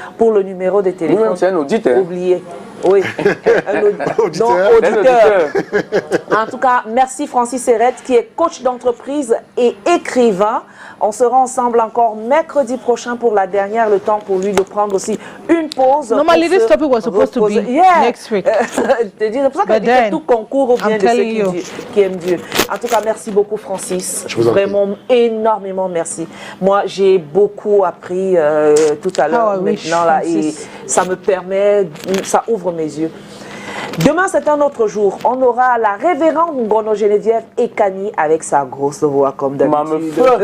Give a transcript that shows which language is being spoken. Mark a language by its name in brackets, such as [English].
[French] Pour le numéro de téléphone, Lui-même, c'est un auditeur. oubliez. Oui, un auditeur. En tout cas, merci Francis Eret, qui est coach d'entreprise et écrivain. On sera ensemble encore mercredi prochain pour la dernière, le temps pour lui de prendre aussi une pause. [English] Normally, this topic was supposed to be next week. [French] C'est pour ça que tout concourt au bien de ceux qui aiment Dieu. En tout cas, merci beaucoup Francis. Vraiment énormément merci. Moi, j'ai beaucoup appris tout à l'heure maintenant là, et ça me permet, ça ouvre mes yeux. Demain, c'est un autre jour. On aura la révérende Ngono Geneviève Ekani avec sa grosse voix comme d'habitude.